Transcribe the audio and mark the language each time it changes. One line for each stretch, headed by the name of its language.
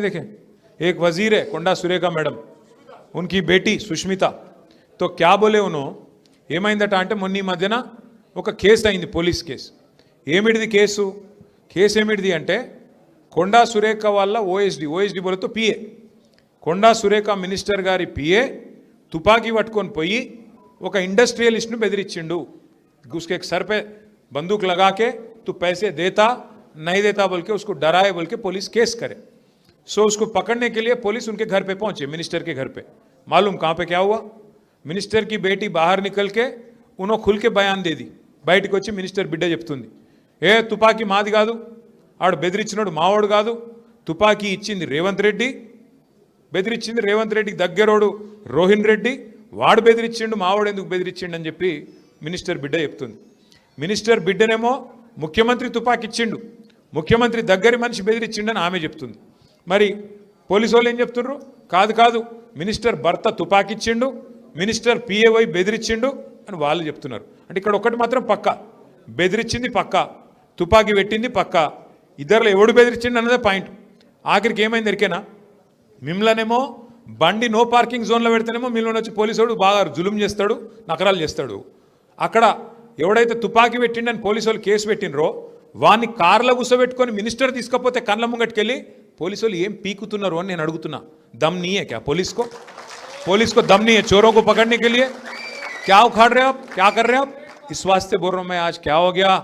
Hindi: देखे एक वजीर है
Telugu: కొండా సురేఖ మేడం,
Hindi: उनकी बेटी
Telugu: సుష్మిత,
Hindi: तो क्या बोले उन्होंने
Telugu: ఏమైందట అంటే మొన్న ఈ మధ్యన ఒక కేసు అయింది, పోలీస్ కేసు. ఏమిటిది కేసు? కేసు ఏమిటిది అంటే కొండా సురేఖ వాళ్ళ OSD బోలతో PA, Konda Surekha minister గారి పిఏ తుపాకీ పట్టుకొని పోయి ఒక ఇండస్ట్రియలిస్ట్ను బెదిరించిండు.
Hindi: उसके सर पे बंदूक लगा के तू पैसे देता नहीं देता बोल के उसको डराए बोल के पुलिस केस करे. सो उसको पकड़ने के लिए पुलिस उनके घर पे पहुंचे, मिनिस्टर के घर पे. मालूम कहाँ पे क्या हुआ? मिनिस्टर की बेटी बाहर निकल के उन्होंने खुल के बयान दे दी.
Telugu: బయటకు వచ్చి మినిస్టర్ బిడ్డ చెప్తుంది, ఏ తుపాకీ మాది కాదు, ఆడు బెదిరించినాడు మావాడు కాదు, తుపాకీ ఇచ్చింది రేవంత్ రెడ్డి, బెదిరించింది రేవంత్ రెడ్డికి దగ్గరోడు రోహిన్ రెడ్డి, వాడు బెదిరించిండు, మావాడు ఎందుకు బెదిరించిండు అని చెప్పి మినిస్టర్ బిడ్డ చెప్తుంది. మినిస్టర్ బిడ్డనేమో ముఖ్యమంత్రి తుపాకీ ఇచ్చిండు, ముఖ్యమంత్రి దగ్గరి మనిషి బెదిరించిండని ఆమె చెప్తుంది. మరి పోలీసు వాళ్ళు ఏం చెప్తున్నారు? కాదు కాదు, మినిస్టర్ భర్త తుపాకీ ఇచ్చిండు, మినిస్టర్ పిఏవై బెదిరించిండు అని వాళ్ళు చెప్తున్నారు. అంటే ఇక్కడ ఒకటి మాత్రం పక్క, బెదిరించింది పక్క, తుపాకీ పెట్టింది పక్క, ఇద్దరులో ఎవడు బెదిరించిండు అన్నదే పాయింట్. ఆఖరికి ఏమైంది ఎరికేనా? మిమ్మల్నేమో బండి నో పార్కింగ్ జోన్లో పెడితేనేమో మిమ్మల్ని వచ్చి పోలీసు బాగా జులుం చేస్తాడు, నకరాలు చేస్తాడు. అక్కడ ఎవడైతే తుపాకీ పెట్టిండని పోలీసు వాళ్ళు కేసు పెట్టినరో వాడిని కార్లో కూర్చోబెట్టుకొని మినిస్టర్ తీసుకపోతే కళ్ళ ముంగట్టుకెళ్ళి పోలీసు వాళ్ళు ఏం పీకుతున్నారు అని నేను అడుగుతున్నా.
Hindi: దమ్ नहीं है क्या पुलिस को दम नहीं है चोरों को पकड़ने के लिए? क्या उखाड़ रहे हो आप, क्या कर रहे हो आप? इस वास्ते बोल रहा हूं मैं, आज क्या हो गया